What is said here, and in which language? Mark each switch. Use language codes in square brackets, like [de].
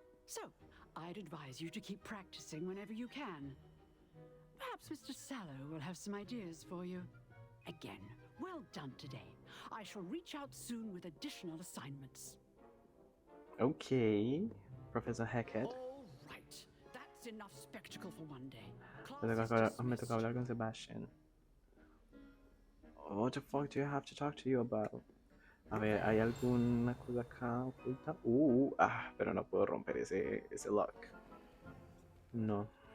[en] So, I'd advise you to keep practicing whenever you can. Perhaps Mr. Sallow will have some ideas for you. Again, well done today. I shall reach out soon with additional assignments. Ok, Professor Hackett. All right, that's enough spectacle for one day. [es] Me toca hablar con Sebastian. [en] What the fuck do you have to talk to you about? [es] A ver, ¿hay alguna cosa acá oculta? Pero no puedo romper ese lock. No.